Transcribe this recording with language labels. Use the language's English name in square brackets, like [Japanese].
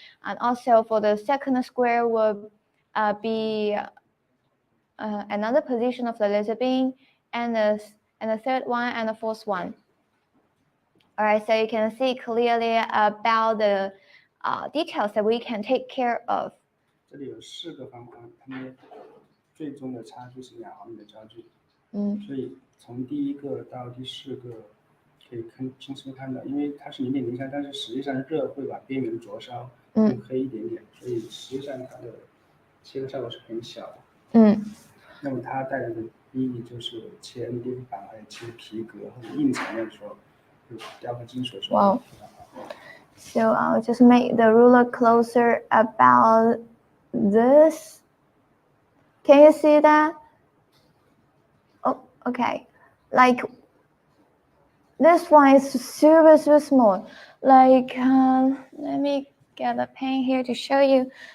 [English] And also for the second square will be another position of the laser beam, and the third one and the fourth one. All right, so you can see clearly about the details that we can take care of. [Chinese] 这里有4个方框，它们最终的差距是2毫米的焦距。所以从第1个到第4个可以清晰看到，因为它是0.03，但是实际上热会把边缘灼烧，更黑一点点，所以实际上它的切割效果是很小的。那么它带来的意义就是切 NDF 板还有切皮革或者硬材料的时候，就雕刻金属的时候。 [English] Wow. So I'll just make the ruler closer about this. Can you see that? Oh, okay. Like this one is super small. Like let me get a pen here to show you.